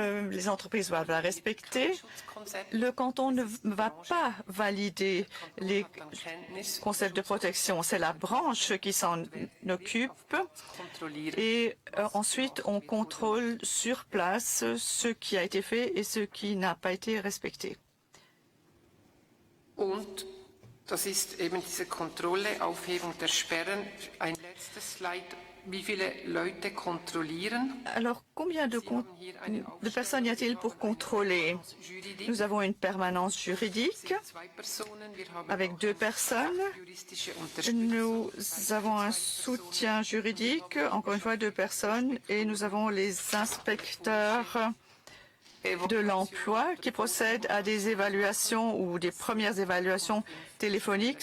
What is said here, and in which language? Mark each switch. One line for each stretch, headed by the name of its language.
French: Les entreprises doivent la respecter. Le canton ne va pas valider les concepts de protection. C'est la branche qui s'en occupe. Et ensuite, on contrôle sur place ce qui a été fait et ce qui n'a pas été respecté.
German: Und das ist eben diese Kontrolle, Aufhebung der Sperren. Ein letztes Slide. Wie viele Leute kontrollieren?
French: Alors, combien de personnes y a-t-il pour contrôler? Nous avons une permanence juridique avec 2 personnes. Nous avons un soutien juridique, encore une fois 2 personnes, et nous avons les inspecteurs de l'emploi qui procèdent à des évaluations ou des premières évaluations téléphoniques.